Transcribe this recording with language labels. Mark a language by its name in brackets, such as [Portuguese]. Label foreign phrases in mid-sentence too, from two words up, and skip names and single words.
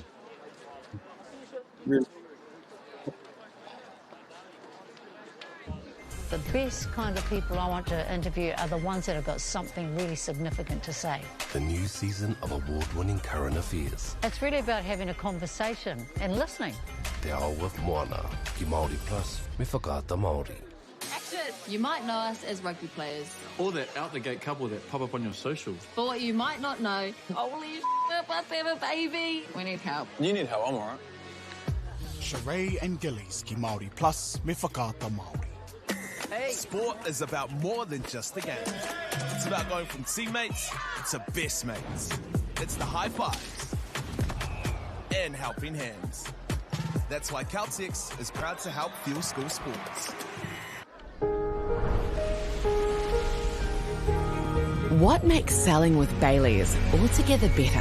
[English] Really. The best kind of people I want to interview are the ones that have got something really significant to say. The new season of award-winning current affairs. It's really about having a conversation and listening. Te ao with Moana, [Māori] ki Māori plus, me whakaata Māori. [English] You might know us as rugby players. Or that out-the-gate couple that pop up on your socials. But what you might not know, holy shit, us have a baby. We need help. You need help, I'm alright. Sheree and Gillies, [Māori] ki Māori plus, me whakaata Māori. [English] Hey. Sport is about more than just the game. It's about going from teammates to best mates. It's the high fives and helping hands. That's why Caltex is proud to help fuel school sports. What makes selling with Baileys altogether better?